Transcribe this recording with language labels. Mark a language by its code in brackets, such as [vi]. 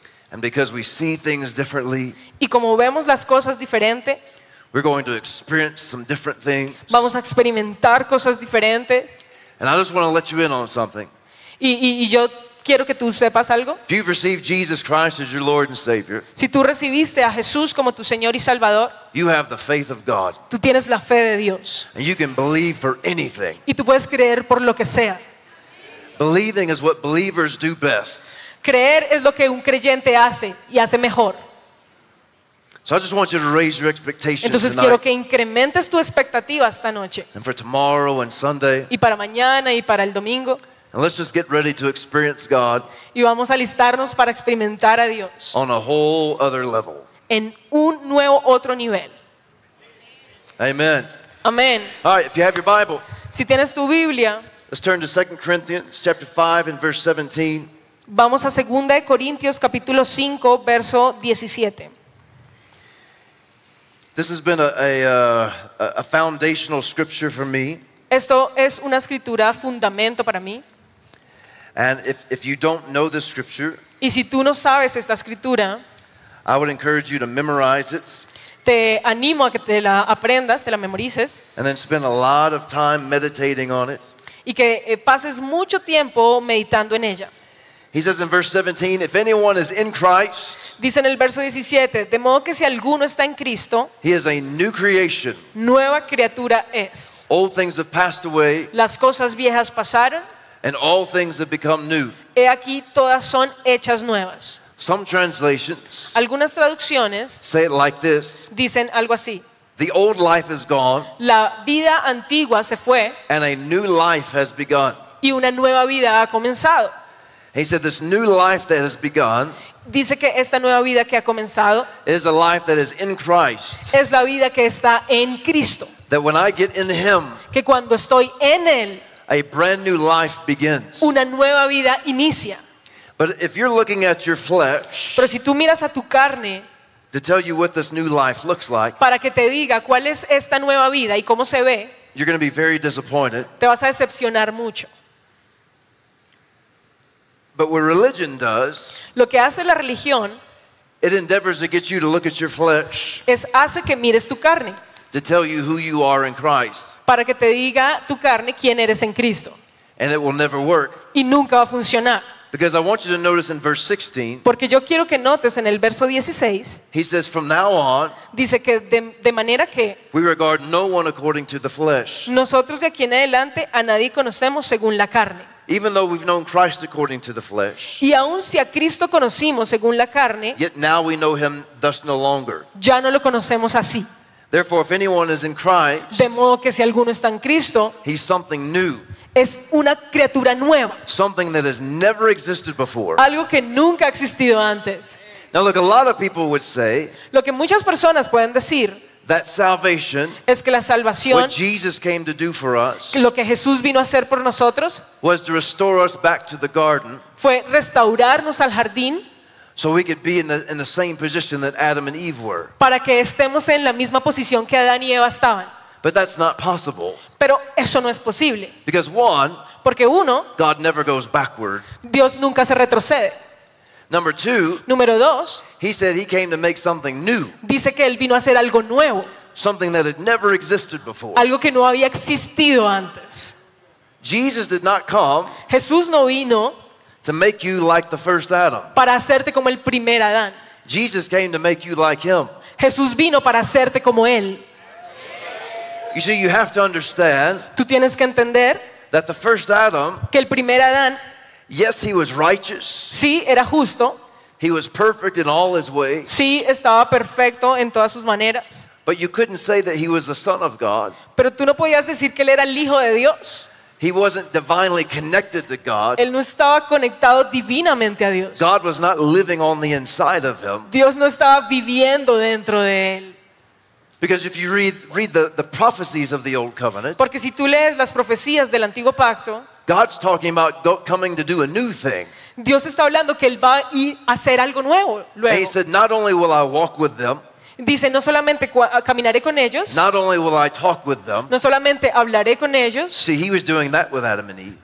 [en] And because we see things differently. [es] Y como vemos las cosas diferente. [en] We're going to experience some different things. [es] Vamos a experimentar cosas diferentes. [en] And I just want to let you in on something. [es] Y yo quiero que tú sepas algo. [en] If you've received Jesus Christ as your Lord and Savior, [es] si tú recibiste a Jesús como tu Señor y Salvador, [en] you have the faith of God. [es] Tú tienes la fe de Dios. [en] And you can believe for anything. [es] Y tú puedes creer por lo que sea. [en] Believing is what believers do best. [es] Creer es lo que un creyente hace y hace mejor. [en] So I just want you to raise your expectations. [es] Entonces [en] tonight. [es] Quiero que incrementes tu expectativa esta noche. [en] And for tomorrow and Sunday. [es] Y para mañana y para el domingo. [en] And let's just get ready to experience God. [es] Y vamos a alistarnos para experimentar a Dios. [en] On a whole other level. [es] En un nuevo otro nivel. [en] Amen. [es] Amen. [en] All right, if you have your Bible. [es] Si tienes tu Biblia. [en] Let's turn to 2 Corinthians chapter 5 and verse 17. [es] Vamos a 2 Corintios capítulo 5 verso 17. [en] This has been a foundational scripture for me. [es] Esto es una escritura fundamento para mí. [en] And if you don't know this scripture, [es] y si tú no sabes esta escritura, [en] I would encourage you to memorize it. [es] Te animo a que te la aprendas, te la memorices. [en] And then spend a lot of time meditating on it. [es] Y que pases mucho tiempo meditando en ella. [en] He says in verse 17, if anyone is in Christ, [es] dice en el verso 17, de modo que si alguno está en Cristo, [en] he is a new creation. [es] Nueva criatura es. [en] Old things have passed away. [es] Las cosas viejas pasaron. [en] And all things have become new. [es] He aquí todas son hechas nuevas. [en] Some translations, [es] algunas traducciones, [en] say it like this. [es] Dicen algo así. [en] The old life is gone. [es] La vida antigua se fue. [en] And a new life has begun. [es] Y una nueva vida ha comenzado. [en] He said this new life that has begun, [es] dice que esta nueva vida que ha comenzado, [en] is a life that is in Christ. [es] Es la vida que está en Cristo. [en] That when I get in him, [es] que cuando estoy en él, [en] a brand new life begins. [es] Una nueva vida inicia. [en] But if you're looking at your flesh, [es] pero si tú miras a tu carne, [en] to tell you what this new life looks like, [es] para que te diga cuál es esta nueva vida y cómo se ve, [en] you're going to be very disappointed. [es] Te vas a decepcionar mucho. [en] But what religion does, [es] lo que hace la religión, [en] it endeavors to get you to look at your flesh, [es] es hace que mires tu carne, [en] to tell you who you are in Christ, [es] para que te diga tu carne quién eres en Cristo. [en] And it will never work, [es] y nunca va a funcionar. [en] Because I want you to notice in verse 16, [es] porque yo quiero que notes en el verso 16, [en] he says, from now on, [es] dice que de manera que, [en] we regard no one according to the flesh, [es] nosotros de aquí en adelante a nadie conocemos según la carne. [en] Even though we've known Christ according to the flesh, [es] y aun si a Cristo conocimos según la carne, [en] yet now we know him thus no longer. [es] Ya no lo conocemos así. [en] Therefore, if anyone is in Christ, [es] de modo que si alguno está en Cristo, [en] he's something new. [es] Es una criatura nueva. [en] Something that has never existed before. [es] Algo que nunca ha existido antes. [en] Now look, a lot of people would say, [es] lo que muchas personas pueden decir, [en] that salvation, [es] es que la salvación, [en] what Jesus came to do for us, [es] lo que Jesús vino a hacer por nosotros, [en] was to restore us back to the garden, [es] fue restaurarnos al jardín, [en] so we could be in the same position that Adam and Eve were, [es] para que estemos en la misma posición que Adán y Eva estaban. [en] But that's not possible. [es] Pero eso no es posible. [en] Because one, [es] porque uno, [en] God never goes backward. [es] Dios nunca se retrocede. [en] Number two, [es] número dos, [en] he said he came to make something new. [es] Dice que él vino a hacer algo nuevo. [en] Something that had never existed before. [es] Algo que no había existido antes. [en] Jesus did not come, [es] Jesús no vino, [en] to make you like the first Adam. [es] Para hacerte como el primer Adán. [en] Jesus came to make you like him. [es] Jesús vino para hacerte como él. [en] You see, you have to understand, [es] tú tienes que entender, [en] that the first Adam, [es] que el primer Adán, [en] yes, he was righteous. [es] Sí, era justo. [en] He was perfect in all his ways. [es] Sí, estaba perfecto en todas sus maneras. [en] But you couldn't say that he was the son of God. [es] Pero tú no podías decir que él era el hijo de Dios. [en] He wasn't divinely connected to God. [es] Él no estaba conectado divinamente a Dios. [en] God was not living on the inside of him. [es] Dios no estaba viviendo dentro de él. [en] Because if you read the prophecies of the old covenant, [es] porque si tú lees las profecías del antiguo pacto, [en] God's talking about coming to do a new thing. [es] Dios está hablando que él va a ir a hacer algo nuevo. Luego, [en] he said, not only will I walk with them, [es] dice, no solamente caminaré con ellos, [en] not only will I talk with them, [es] no solamente hablaré con ellos. [en] See, he was doing that with Adam and Eve.